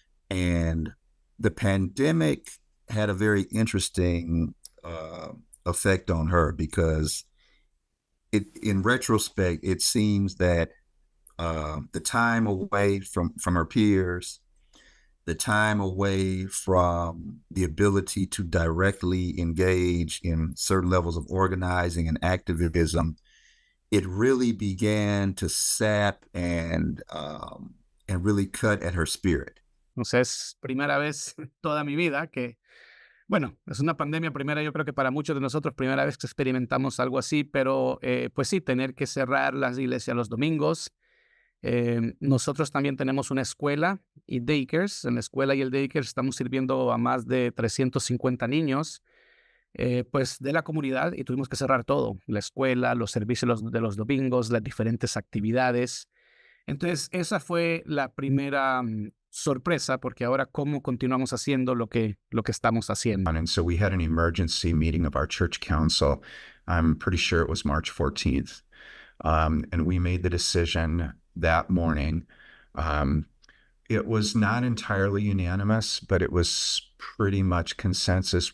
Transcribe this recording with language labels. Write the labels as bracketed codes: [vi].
[en] And the pandemic had a very interesting effect on her because in retrospect, it seems that the time away from her peers, the time away from the ability to directly engage in certain levels of organizing and activism, it really began to sap and really cut at her spirit. [es] O sea, es primera vez toda mi vida que, bueno, es una pandemia primera, yo creo que para muchos de nosotros, primera vez que experimentamos algo así, pero pues sí, tener que cerrar las iglesias los domingos. Nosotros también tenemos una escuela y daycares. En la escuela y el daycare estamos sirviendo a más de 350 niños pues de la comunidad y tuvimos que cerrar todo, la escuela, los servicios de los domingos, las diferentes actividades. Entonces esa fue la primera sorpresa, porque ahora cómo continuamos haciendo lo que estamos haciendo. [en] And so we had an emergency meeting of our church council. I'm pretty sure it was March 14th. And we made the decision that morning. It was not entirely unanimous, but it was pretty much consensus.